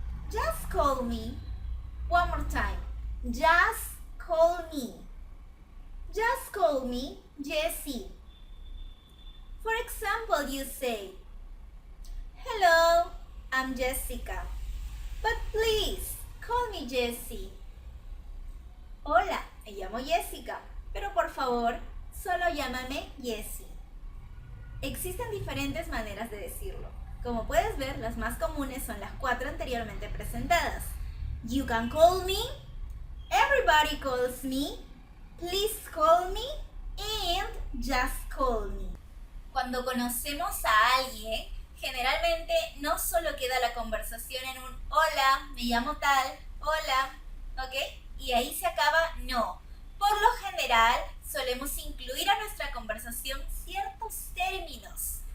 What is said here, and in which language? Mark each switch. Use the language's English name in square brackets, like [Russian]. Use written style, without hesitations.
[English] Just call me. One more time. Just call me. Just call me Jessie. For example, you say, hello, I'm Jessica, but please call me Jessie. [Spanish] Hola, me llamo Jessica, pero por favor, solo llámame Jessie. Existen diferentes maneras de decirlo. Como puedes ver, las más comunes son las 4 anteriormente presentadas. [English] You can call me, everybody calls me, please call me, and just call me. [Spanish] Cuando conocemos a alguien, generalmente no solo queda la conversación en un hola, me llamo tal, hola, ¿ok? Y ahí se acaba, no. Por lo general, solemos incluir a nuestra conversación ciertos términos.